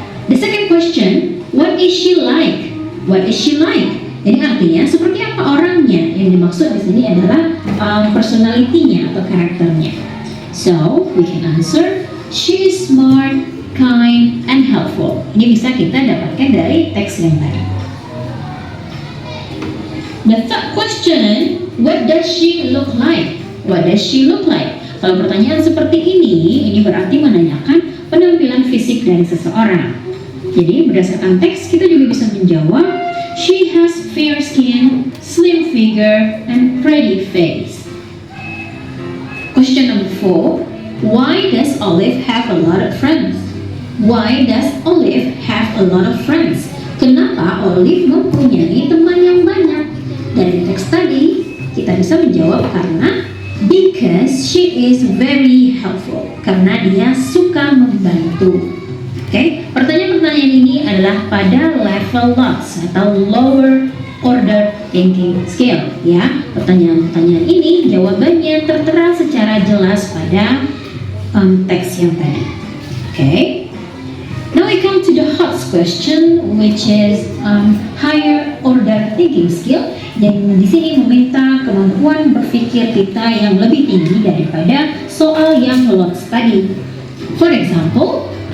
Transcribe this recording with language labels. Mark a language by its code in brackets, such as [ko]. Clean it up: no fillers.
[en] The second question, what is she like? What is she like? [id] Ini artinya seperti apa orangnya. Yang dimaksud di sini adalah personality-nya atau karakternya. [en] So, we can answer, she is smart, kind, and helpful. [id] Ini bisa kita dapatkan dari teks yang tadi. [en] The third question, what does she look like? What does she look like? [id] Kalau pertanyaan seperti ini berarti menanyakan penampilan fisik dari seseorang. Jadi berdasarkan teks kita juga bisa menjawab, [en] she has fair skin, slim figure, and pretty face. Question number 4, why does Olive have a lot of friends? Why does Olive have a lot of friends? [id] Kenapa Olive mempunyai teman yang banyak? Dari teks tadi kita bisa menjawab karena [en] because she is very helpful. [id] Karena dia suka membantu. Oke, pertanyaan-pertanyaan ini adalah pada level lots atau lower order thinking skill. Ya, pertanyaan-pertanyaan ini jawabannya tertera secara jelas pada teks yang tadi. Oke. [en] Now we come to the hot question, which is higher order thinking skill. [id] Yang di sini meminta kemampuan berpikir kita yang lebih tinggi daripada soal yang lots tadi. [en] For example,